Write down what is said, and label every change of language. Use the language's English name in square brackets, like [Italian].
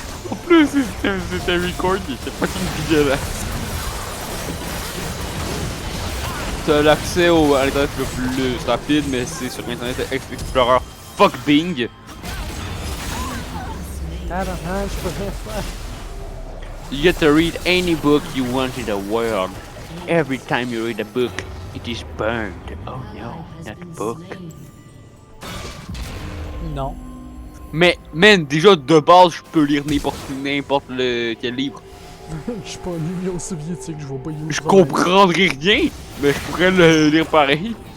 [French] En plus, c'était record, il était fucking dégueulasse. T'as l'accès à l'internet le plus rapide, mais c'est sur Internet Explorer. [English] Fuck Bing. [French] Ah non, je peux rien faire. [English] You get to read any book you want in the world. Every time you read a book, it is burned. Oh no, not book. [French] Non. Mais, man, déjà de base, je peux lire n'importe quel livre. Je suis pas en Union soviétique, je vois pas où Je comprendrai rien, mais je pourrais le lire pareil.